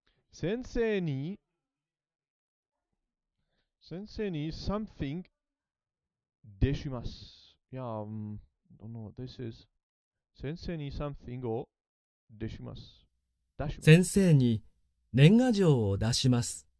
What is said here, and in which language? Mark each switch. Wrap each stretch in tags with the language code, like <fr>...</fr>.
<ja>先生に something 出します。</ja> <en>Yeah, don't know what this is.</en> <ja>先生に something を出します。先生に年賀状を出します。</ja>